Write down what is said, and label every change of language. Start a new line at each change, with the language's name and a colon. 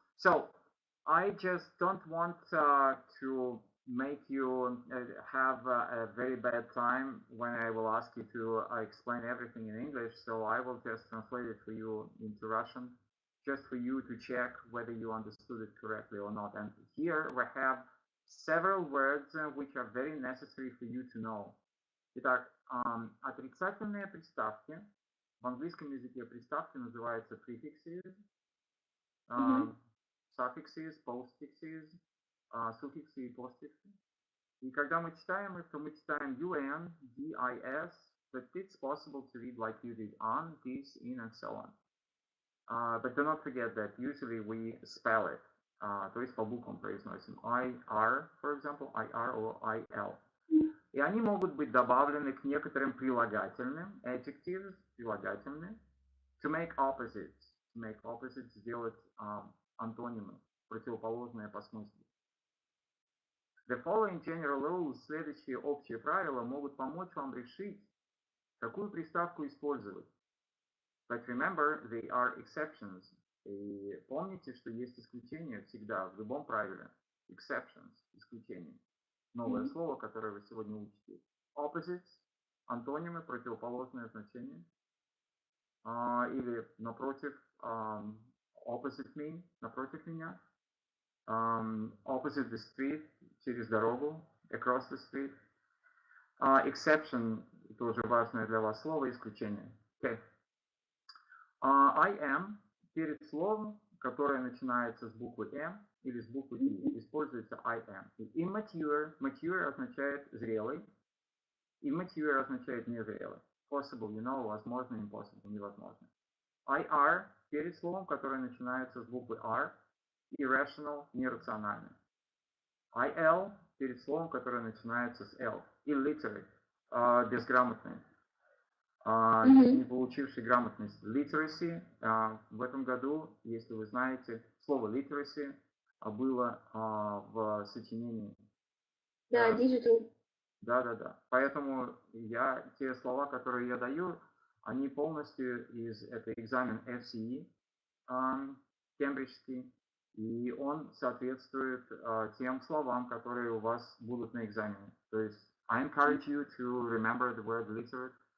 English: So I just don't want to make you have a very bad time when I will ask you to explain everything in English, so I will just translate it for you into Russian, just for you to check whether you understood it correctly or not. And here we have several words which are very necessary for you to know.
Russian: Итак, отрицательные приставки. В английском языке приставки называются prefixes, suffixes, postfixes, суффиксы и постфиксы. И когда мы читаем
English: их, то мы читаем UN, DIS, but it's possible to read like you did on, this, in, and so on. But do not forget that usually we spell it.
Russian: То есть по буквам произносим.
English: IR, for example, IR or IL.
Russian: И они могут быть добавлены к некоторым прилагательным, adjectives, прилагательные, to make opposites.
English: To make opposites,
Russian: сделать антонимы, противоположные по смыслу.
English: The following general rules,
Russian: следующие общие правила, могут помочь вам решить, какую приставку использовать.
English: But remember, they are exceptions.
Russian: И помните, что есть исключения всегда в любом правиле.
English: Exceptions, исключения.
Russian: Новое слово, которое вы сегодня учите. Opposites, антонимы, противоположное значение. Или напротив,
English: opposite me,
Russian: напротив меня.
English: Opposite the street,
Russian: через дорогу,
English: across the street.
Russian: Exception, тоже важное для вас слово, исключение.
English: Okay.
Russian: I am перед словом, которое начинается с буквы M или с буквы E, используется I am. Immature, mature означает зрелый, immature означает незрелый.
English: Possible, you know, возможно, impossible, невозможно.
Russian: IR перед словом, которое начинается с буквы R, irrational, нерациональный. IL перед словом, которое начинается с L, illiterate, безграмотный. Не получивший грамотность.
English: Literacy.
Russian: В этом году, если вы знаете, слово literacy было в сочинении. Да, digital. Да. Поэтому те слова, которые я даю, они полностью это экзамен FCE, кембриджский, и он соответствует тем словам, которые у вас будут на экзамене. То есть,
English: I encourage you to remember the word literate.